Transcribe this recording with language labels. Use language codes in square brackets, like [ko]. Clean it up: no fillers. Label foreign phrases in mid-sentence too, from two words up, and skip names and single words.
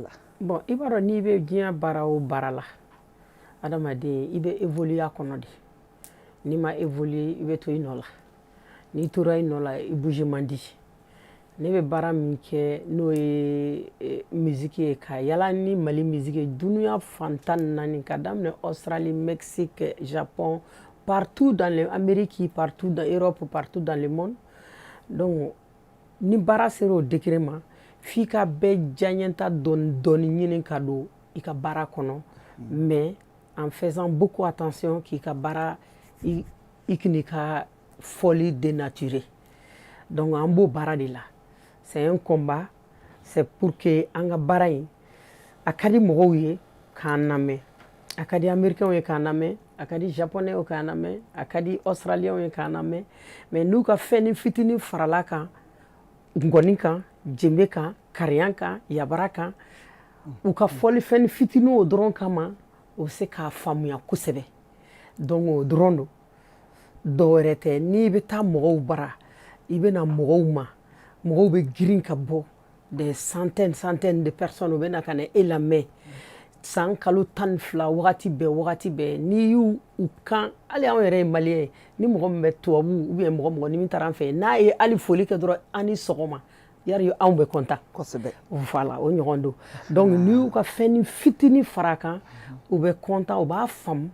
[bm] Bon i b'a dɔn n'i bɛ diɲɛ baara o baara la adamaden i bɛ évoluer a kɔnɔ de n'i ma évoluer i bɛ to i nɔ la. N'i tora i nɔ la i bouger man di. Ne bɛ baara min kɛ n'o ye musique ye ka yala ni Mali musique ye dunuya fan 14 ka daminɛ Australie, Mexique, Japon, [fr] partout dans l'Amérique, partout dans l'Europe, partout dans le monde. [bm] Donc ni baara sera o degré ma f'i ka bɛɛ diyaɲɛta dɔɔni ɲini ka don i ka baara kɔnɔ [fr] mais en faisant beaucoup attention [bm] k'i ka baara i k'i ka [fr] folie dénaturée. [bm] Donc an b'o baara de la. [fr] C'est un combat, c'est pour que [bm] an ka baara in a ka di mɔgɔw ye k'an lamɛn, a ka di Américains ye k'an lamɛn, a ka di Japonais ye k'an lamɛn, a ka di Australiens ye k'an lamɛn, mais n'u ka fɛnnin fitinin farala kan ngɔni kan, djembe kan, kariya kan, yabara kan, u ka fɔli fɛnnin fitinin o dɔrɔn kama u bɛ se k'a faamuya kosɛbɛ. Donc o dɔrɔn don. Dɔwɛrɛ tɛ n'i bɛ taa mɔgɔw bara i bɛ na mɔgɔw ma mɔgɔw bɛ girin ka bɔ [fr] des centaines de personnes [bm] u bɛ na ka na e lamɛn san kalo 12 wagati bɛɛ n'i y'u kan hali anw yɛrɛ ye maliyɛn ye ni mɔgɔ min bɛ tubabu [fr] ou bien [bm] mɔgɔ ni min taara an fɛ n'a ye hali foli kɛ dɔrɔn an ni sɔgɔma yari anw bɛ content kosɛbɛ voilà o ɲɔgɔn don donc n'i y'u ka fɛnnin fitinin fara kan u bɛ content u b'a faamu.